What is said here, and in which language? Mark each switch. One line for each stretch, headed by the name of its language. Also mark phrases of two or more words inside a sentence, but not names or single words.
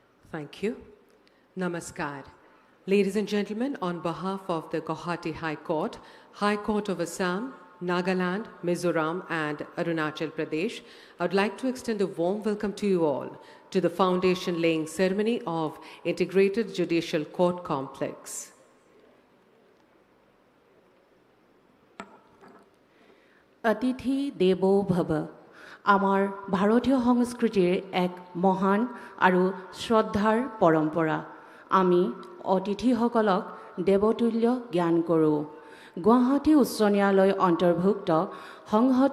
English: Thank you. Namaskar. Ladies and gentlemen, on behalf of the Gauhati High Court of Assam, Nagaland, Mizoram, and Arunachal Pradesh, I would like to extend a warm welcome to you all to the foundation laying ceremony of Integrated Judicial Court Complex.
Sanskrit: অতিথি দেবো ভৱ
Assamese: আমাৰ ভাৰতীয় সংস্কৃতিৰ এক মহান আৰু শ্ৰদ্ধাৰ পৰম্পৰা আমি অতিথিসকলক দেৱতুল্য জ্ঞান কৰোঁ গুৱাহাটী উচ্চ ন্যায়ালয় অন্তৰ্ভুক্ত সংহত